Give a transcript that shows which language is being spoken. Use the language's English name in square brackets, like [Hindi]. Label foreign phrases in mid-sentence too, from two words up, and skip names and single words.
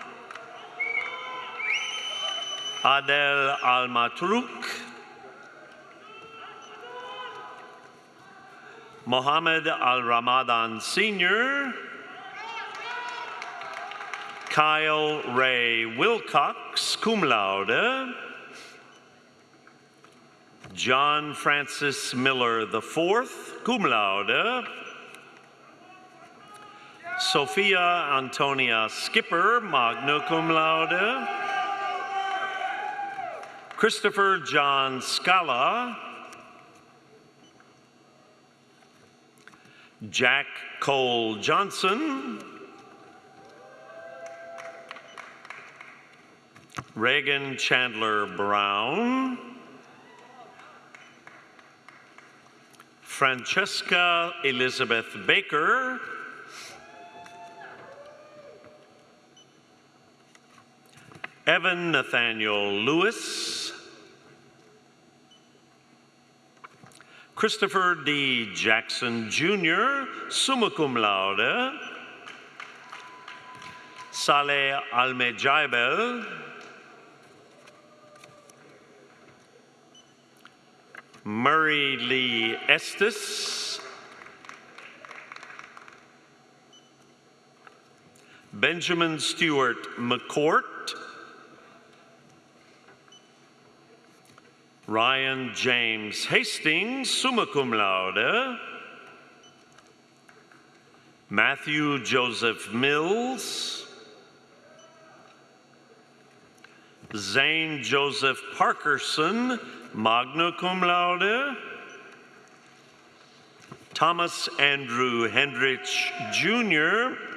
[English] Adel Al-Matruk, Mohammed Al-Ramadan Sr., Kyle Ray Wilcox, [Latin] cum laude. [English] John Francis Miller IV, [Latin] cum laude. [English] Sophia Antonia Skipper, [Latin] magna cum laude. [English] Christopher John Scala. Jack Cole Johnson. Reagan Chandler Brown. Francesca Elizabeth Baker. Evan Nathaniel Lewis. Christopher D. Jackson Jr., [Latin] summa cum laude. [English] Saleh Almejaibel. Murray Lee Estes. Benjamin Stewart McCourt. Ryan James Hastings, [Latin] summa cum laude. [English] Matthew Joseph Mills. Zane Joseph Parkerson, [Latin] magna cum laude. [English] Thomas Andrew Hendrich Jr.